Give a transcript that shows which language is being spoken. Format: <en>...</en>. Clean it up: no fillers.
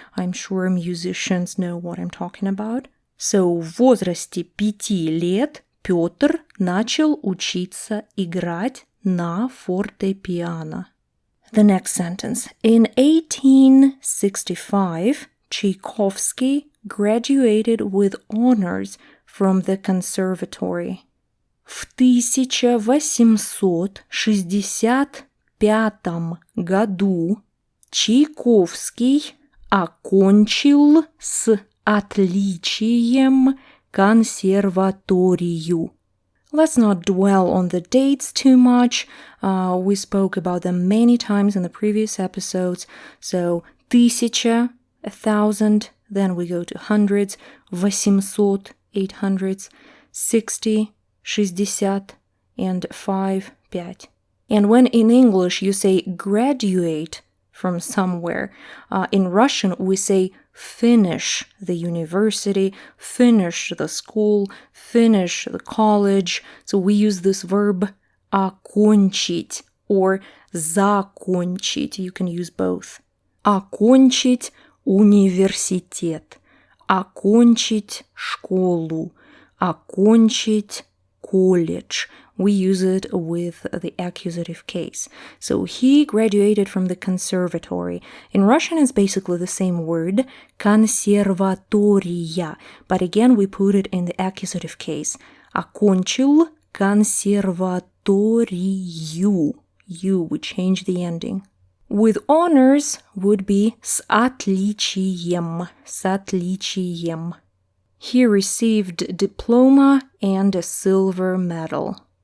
<en>I'm sure musicians know what I'm talking about.</en> <ru>So, в возрасте 5 лет Пётр начал учиться играть на фортепиано.</ru> <en>The next sentence. In 1865, Tchaikovsky graduated with honors from the conservatory.</en> <ru>В 1865 году Чайковский окончил с отличием консерваторию.</ru> <en>Let's not dwell on the dates too much. We spoke about them many times in the previous episodes. So, 1000, 1000, then we go to hundreds, 800, 800s, 60, 60, and 5, 5. And when in English you say graduate from somewhere, in Russian we say finish the university, finish the school, finish the college. So we use this verb окончить or закончить. You can use both.</en> <ru>Окончить университет, окончить школу, окончить колледж.</ru> <en>We use it with the accusative case. So he graduated from the conservatory. In Russian, it's basically the same word, консерватория, but again, we put it in the accusative case.</en> <ru>Окончил консерваторию.</ru> <en>We change the ending. With honors would be</en> <ru>с отличием, с отличием.</ru> <en>He received diploma and a silver medal.</en>